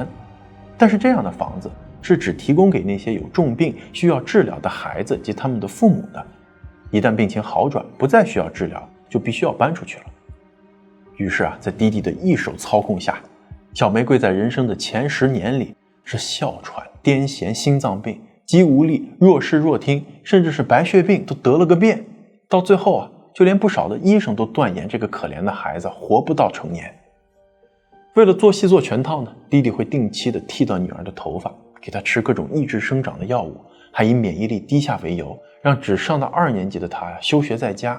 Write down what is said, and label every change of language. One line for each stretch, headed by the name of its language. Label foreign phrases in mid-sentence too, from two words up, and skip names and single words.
Chinese: 但是这样的房子是只提供给那些有重病需要治療的孩子及他們的父母的，一旦病情好轉，不再需要治療，就必須要搬出去了。於是在弟弟的一手操控下，小玫瑰在人生的前10年裡是哮喘、癲癇、心臟病、肌無力、弱視弱聽，甚至是白血病都得了個遍。到最後就連不少的醫生都斷言这個可憐的孩子活不到成年。為了做戲做全套呢，弟弟會定期的剃掉女兒的頭髮，給她吃各種抑制生長的藥物，還以免疫力低下為由，讓只上到2年級的她休學在家。